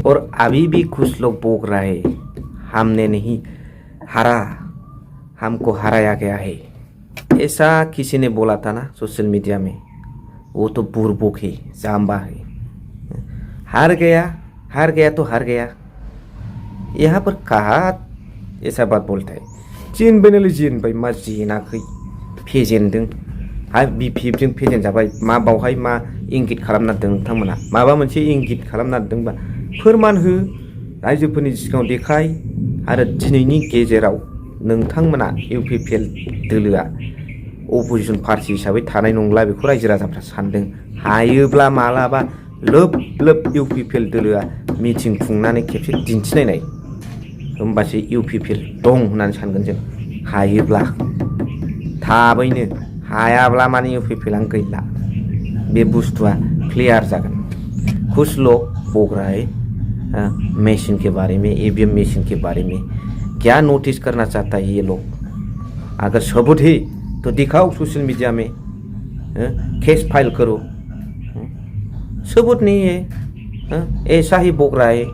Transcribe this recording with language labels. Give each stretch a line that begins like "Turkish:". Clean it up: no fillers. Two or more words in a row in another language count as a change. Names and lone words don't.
Hindi: और अभी भी कुछ लोग बोल रहे हमने नहीं हारा, हमको हराया गया है। ऐसा किसी ने बोला था ना
English: social media
Hindi: में, वो तो बुरबुक है, जाम्बा है। हार गया तो हार गया। यहाँ पर कहा ऐसा बात बोलता है,
Bodo: जेनबायनालाय जेनबाय मा जेनाखै, फेजेनदों बिपिएफजों फेजेन जाबाय, मा बावहाय मा इंगित खालामना दों नोंथांमोना, माबा मोनसे इंगित खालामना दोंबा फोरमान हो, रायजोफोरनि सिगाङाव देखाय। आरो दिनैनि गेजेराव नोंथांमोना इउपिपिएल दोलोआ
English: opposition party
Bodo: हिसाबै थानाय नंला, बेखौ रायजो राजाफ्रा सानदों। हायोब्ला मालाबा लोब लोब इउपिपिएल दोलोआ मिटिं खुंनानै खेबसे दिन्थिनायनाय, होमबासो इउपिपिएल दं होननानै सानगोन जों। हायोब्ला थाबैनो, हायाब्ला माने इउपिपिएलानो गैला, बे बुस्थुआ क्लियार जागोन।
Hindi: कुछ लोग बोल रहे हैं मशीन के बारे में, ईवीएम मशीन के बारे में। क्या नोटिस करना चाहता है ये लोग? अगर सबूत है तो दिखाओ
English: social media
Hindi: में,
English: case file
Hindi: करो। सबूत नहीं है, ऐसा ही बोल रहा है।